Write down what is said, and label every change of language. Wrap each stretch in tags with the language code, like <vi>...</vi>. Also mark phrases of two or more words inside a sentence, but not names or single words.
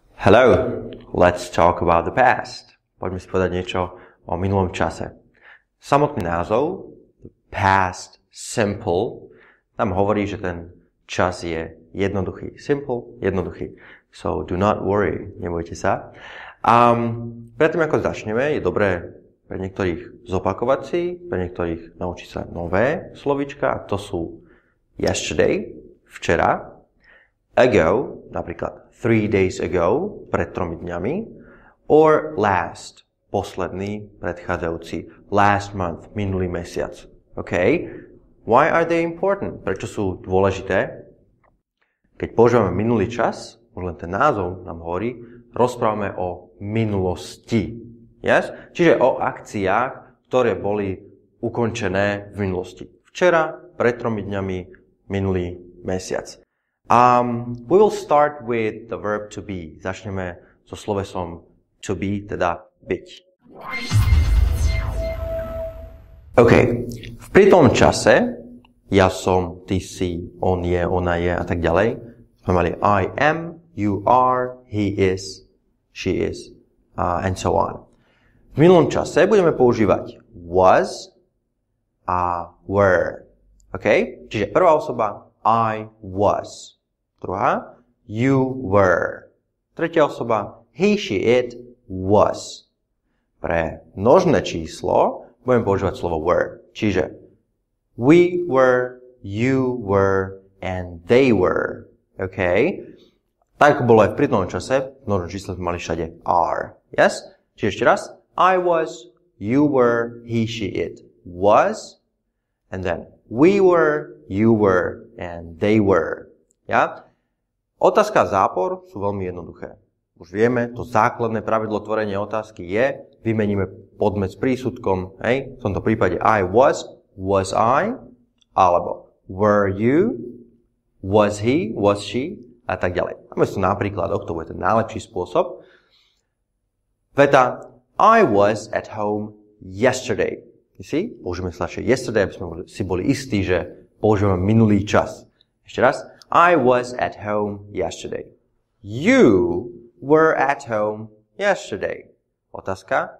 <en>Hello, let's talk about the past.</en> <sk>Poďme si povedať niečo o minulom čase. Samotný názov,</sk> <en>past simple,</en> <sk>tam hovorí, že ten čas je jednoduchý. Simple, jednoduchý.</sk> <en>So do not worry,</en> <sk>nebojte sa. Predtým ako začneme, je dobré pre niektorých zopakovať si, pre niektorých naučiť sa nové slovíčka, a to sú yesterday, včera, ago, napríklad</sk> <en>3 days ago,</en> <sk>pred 3 dňami,</sk> <en>or last,</en> <sk>posledný, predchádzajúci,</sk> <en>last month,</en> <sk>minulý mesiac.</sk> <en>OK? Why are they important?</en> <sk>Prečo sú dôležité? Keď používame minulý čas, už len ten názov nám hovorí, rozprávame o minulosti. Yes? Čiže o akciách, ktoré boli ukončené v minulosti. Včera, pred 3 dňami, minulý mesiac.</sk> <en>We will start with the verb to be.</en> <sk>Začneme so slovesom</sk> <en>to be,</en> <sk>teda byť. OK. V prítomnom čase ja som, ty si, on je, ona je a tak ďalej. Sme mali</sk> <en>I am, you are, he is, she is, and so on.</en> <sk>V minulom čase budeme používať was a were. OK? Čiže prvá osoba</sk> <en>I was.</en> <sk>Druhá,</sk> <en>you were.</en> <sk>Tretia osoba,</sk> <en>he, she, it, was.</en> <sk>Pre množné číslo budeme používať slovo were.</sk> <en>Čiže we were, you were, and they were.</en> <sk>OK? Tak bolo aj v prítomnom čase, v množnom čísle sme mali všade are. Yes? Čiže ešte raz,</sk> <en>I was, you were, he, she, it, was. And then we were, you were, and they were.</en> <sk>Ja? Otázka a zápor sú veľmi jednoduché. Už vieme, to základné pravidlo tvorenia otázky je, vymeníme podmet s prísudkom, hej? V tomto prípade</sk> <en>I was I, alebo were you, was he, was she,</en> <sk>a tak ďalej. A mesto napríkladoch, to bude ten najlepší spôsob. Veta,</sk> <en>I was at home yesterday.</en> <sk>Použijeme slačie yesterday, aby sme si boli istí, že používame minulý čas. Ešte raz.</sk> <en>I was at home yesterday. You were at home yesterday.</en> <sk>Otázka.</sk>